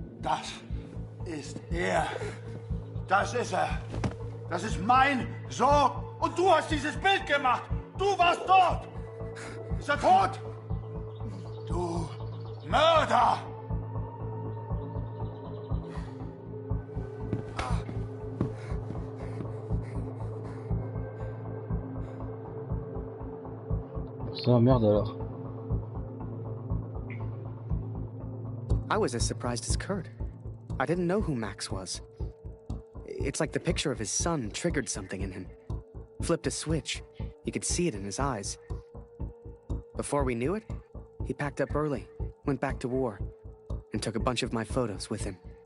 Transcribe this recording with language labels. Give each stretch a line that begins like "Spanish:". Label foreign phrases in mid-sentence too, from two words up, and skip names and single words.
German: Das ist er. Das ist er. Das ist mein Sohn. Und du hast dieses Bild gemacht. Du warst dort. Ist er tot? Du Mörder!
French: Ça, merde alors.
English: I was as surprised as Kurt. I didn't know who Max was. It's like the picture of his son triggered something in him. Flipped a switch. You could see it in his eyes. Before we knew it, he packed up early, went back to war, and took a bunch of my photos with him.